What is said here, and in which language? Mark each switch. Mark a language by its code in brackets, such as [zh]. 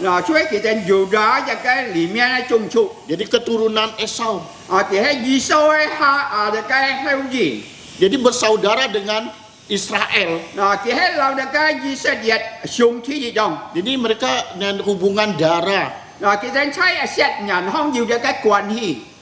[yue] 嗱，所以其實猶大嘅裡面嘅種族， [id] Jadi keturunan Esau. [yue] 佢係以掃嘅後裔。 [id] Jadi bersaudara dengan Israel. [yue] 嗱，佢係留嘅以色列兄弟一樣。 [id] Jadi mereka dengan hubungan darah. [yue] 嗱，其實係血緣相要嘅關係。